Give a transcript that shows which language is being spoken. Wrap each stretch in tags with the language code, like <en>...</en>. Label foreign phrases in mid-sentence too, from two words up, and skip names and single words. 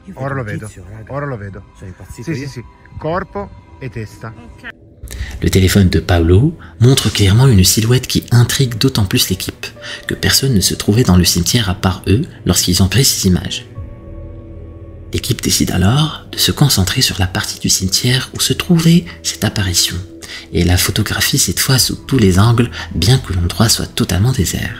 <it>Ora lo vedo. Ora lo vedo. Sono impazzito. Sì. Corpo et testa. Ok.</it> <fr>Le téléphone de Paolo montre clairement une silhouette qui intrigue d'autant plus l'équipe que personne ne se trouvait dans le cimetière à part eux lorsqu'ils ont pris ces images. L'équipe décide alors de se concentrer sur la partie du cimetière où se trouvait cette apparition et la photographie cette fois sous tous les angles bien que l'endroit soit totalement désert.</fr>